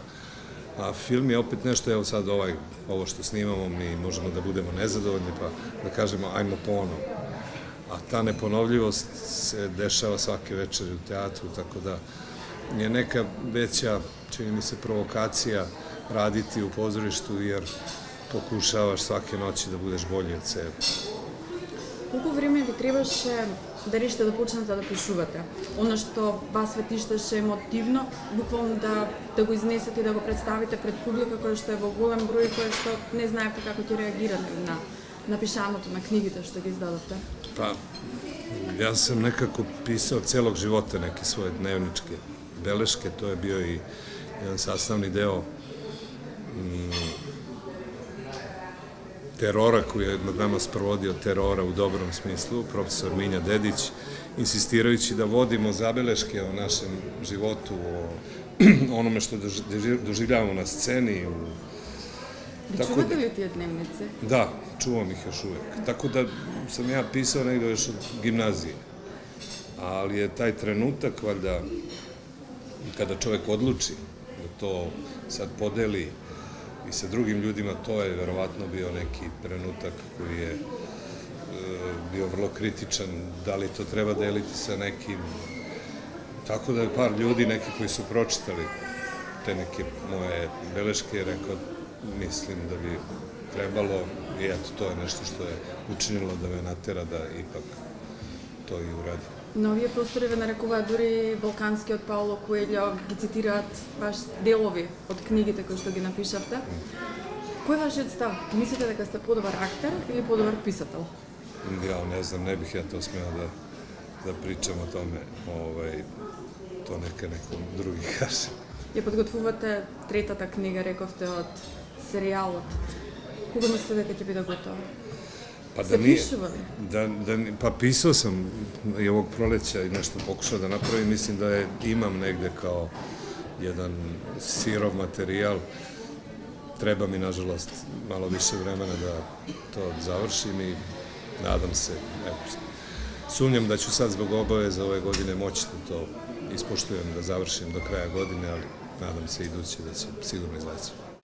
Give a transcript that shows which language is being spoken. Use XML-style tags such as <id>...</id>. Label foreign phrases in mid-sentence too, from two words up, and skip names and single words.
<sr>A film je opet nešto, evo sad ovo što snimamo, mi možemo da budemo nezadovoljni, pa da kažemo ajmo ponovo. A ta neponovljivost se dešava svake večeri u teatru, tako da je neka veća, čini mi se, provokacija raditi u pozorištu, jer pokušavaš svake noći da budeš bolji od sebe.</sr> <mk>Колку време ви требаше да решите да почнете да пишувате? Оно што вас ве тиштеше емотивно, буквално да го изнесете и да го представите пред публика која што е во голем број, која што не знаете како ќе реагирате на напишаното, на книгите што ги издадовте?</mk> <sr>Pa, ja sam nekako pisao celog života neke svoje dnevničke beleške, to je bio i jedan sastavni deo terora koji je nad nama sprovodio, terora u dobrom smislu, profesor Minja Dedić, insistirajući da vodimo zabeleške o našem životu, o onome što doživljavamo na sceni.</sr> <mk>Ви чувате ли тие дневници?</mk> <sr>Da, čuvam ih još uvek. Tako da sam ja pisao negdje još od gimnazije. Ali je taj trenutak, valjda, kada čovek odluči da to sad podeli i sa drugim ljudima, to je verovatno bio neki trenutak koji je bio vrlo kritičan, da li to treba deliti sa nekim. Tako da je par ljudi, neki koji su pročitali te neke moje beleške, rekao, mislim da bi trebalo, i eto, to je nešto što je učinilo да ме натера да ipak to i uradi.</sr> <mk>На овие простори ве нарекуваат дури балканскиот Пауло Коелјо, ги цитираат баш делови од книгите кои што ги напишавте. Кој е вашиот став? Мислите дека сте подобар актер или подобар писател? Ja ne znam, ne bih ja to smeo da pričam o tome, to neka nekom drugi kaže. Ја подготвувате третата книга, рековте, од серијалот. Кога мислите дека ќе биде готова?</mk> <sr>Pa</sr> <mk>Ste pišuvali?</mk> <sr>Pa pisao sam i ovog proleća i nešto pokušao da napravim, mislim da imam negde kao jedan sirov materijal. Treba mi, nažalost, malo više vremena da to završim i nadam se, sumnjam da ću sad zbog obaveza ove godine moći da to ispoštujem, da završim do kraja godine, ali nadam se iduće da će sigurno izaći.</sr>